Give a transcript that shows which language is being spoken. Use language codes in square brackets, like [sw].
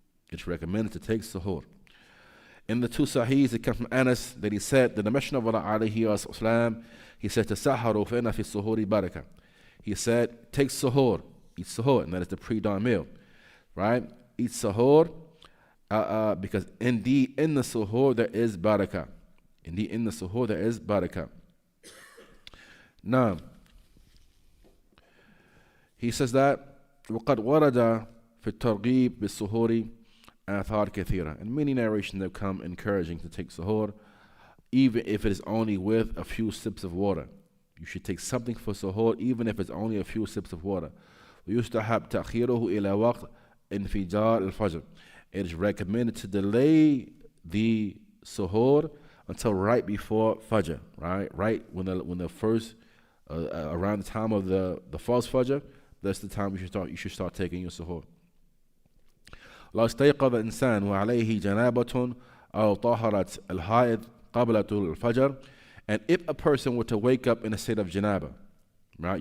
[en] It's recommended to take suhoor. In the two Sahihs, it comes from Anas that he said, that the Messenger of Allah alayhi wasallam, he said, [ar] "Tasaharu fa inna fi suhoori baraka." [en] He said, take suhoor, eat suhoor, and that is the pre-dawn meal, right? Eat suhoor, because indeed in the suhoor there is barakah. Indeed in the suhoor there is barakah. Now, he says that [ar] وَقَدْ وَرَدَ فِي التَّرْغِيبِ بِالسُّهُورِ آثَارٌ كَثِيرًا. [en] And many narrations have come encouraging to take suhoor, even if it is only with a few sips of water. You should take something for suhoor, even if it's only a few sips of water. [ar] وَيُسْتَحَبْ تَأْخِيرُهُ إِلَى وَقْتِ انفجار الفجر. [en] It is recommended to delay the suhoor until right before Fajr, right when the first around the time of the false Fajr, that's the time you should start taking your suhoor. [ar] لو استيقظ إنسان وعليه جنابة أو طهرت الحائض قبل طلوع الفجر. [en] And if a person were to wake up in a state of janaba, right?